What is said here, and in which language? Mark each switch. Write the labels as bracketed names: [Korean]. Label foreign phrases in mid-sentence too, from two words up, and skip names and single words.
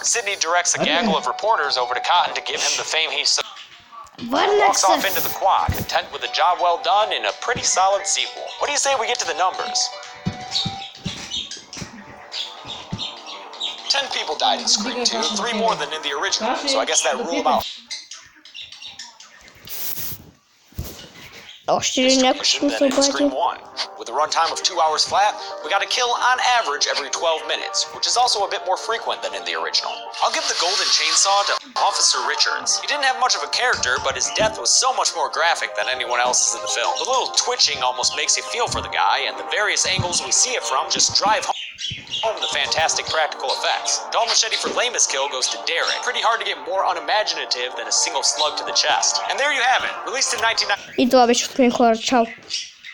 [English] Sydney directs a gaggle of reporters over to Cotton to give him the fame he so walks off into the quad, content with a job well done in a pretty solid sequel. What do you say we get to the numbers? 10 people died in Scream 2, 3 more than in the original, so I guess that rule about [Bulgarian] Още ли някой ще [English] than [Bulgarian] се [English] in Scream [Bulgarian] обади? [English] 1. With a runtime of 2 hours flat, we got a kill on average every 12 minutes, which is also a bit more frequent than in the original. I'll give the golden chainsaw to Officer Richards. He didn't have much of a character, but his death was so much more graphic than anyone else's in the film. The little twitching almost makes you feel for the guy, and the various angles we see it from just drive home the fantastic practical effects. Dull Machete for lamest kill goes to Derek. Pretty hard to get more unimaginative than a single slug to the chest. And there you have it, released in 1990. [Bulgarian] И това беше от мен, хора. Чао!